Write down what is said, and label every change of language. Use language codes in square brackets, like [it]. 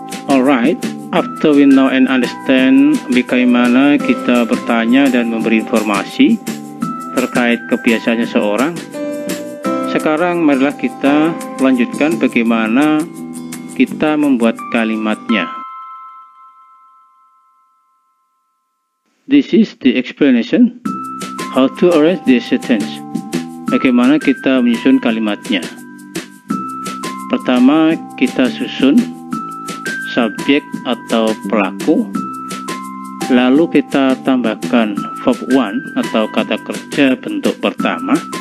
[en] Alright, after we know and understand [id] bagaimana kita bertanya dan memberi informasi terkait kebiasaan seseorang, sekarang marilah kita lanjutkan bagaimana kita membuat kalimatnya. [en] This is the explanation how to arrange the sentence. [id] Bagaimana kita menyusun kalimatnya. Pertama, kita susun subjek atau pelaku, lalu kita tambahkan verb one atau kata kerja bentuk pertama.